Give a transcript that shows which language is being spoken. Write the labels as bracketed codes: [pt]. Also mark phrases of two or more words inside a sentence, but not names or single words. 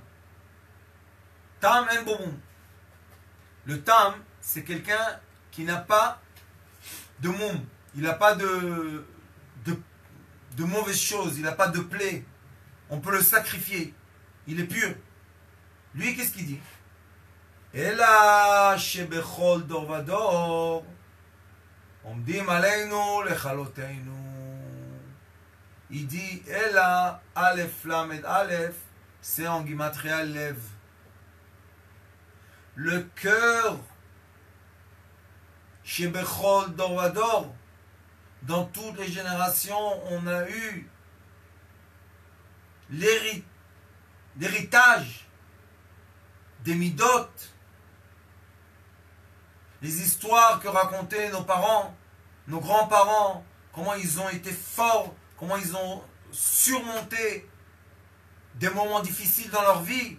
[fr] Tam en Boboum. Le Tam, c'est quelqu'un qui n'a pas de moum. Il n'a pas de mauvaises choses. Il n'a pas de plaie. On peut le sacrifier. Il est pur. Lui, qu'est-ce qu'il dit? [he] אלא שבכל דור ודור עומדים עלינו לכלותינו. [fr] Il dit Ela [he] אלף למד אלף, [fr] c'est en Gimatria Lev. Le cœur [he] שבכל דור ודור, [fr] dans toutes les générations, on a eu l'héritage des midot, les histoires que racontaient nos parents, nos grands-parents, comment ils ont été forts, comment ils ont surmonté des moments difficiles dans leur vie.